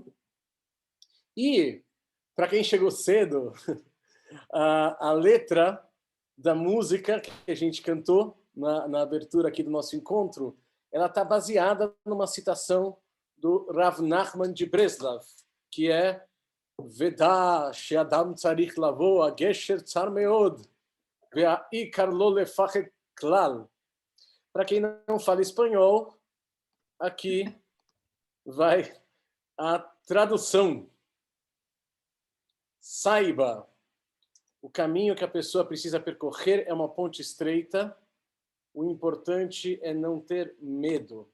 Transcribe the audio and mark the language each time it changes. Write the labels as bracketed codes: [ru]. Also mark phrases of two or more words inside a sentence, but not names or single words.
[pt] E, para quem chegou cedo, a letra da música que a gente cantou na abertura aqui do nosso encontro, ela está baseada numa citação do Rav Nachman de Breslav, que é [he] ודע שאדם צריך לבוא הגשר צר מאד והעיקר לא לפחד כלל. [pt] Para quem não fala espanhol, aqui vai a tradução. Saiba, o caminho que a pessoa precisa percorrer é uma ponte estreita. O importante é não ter medo.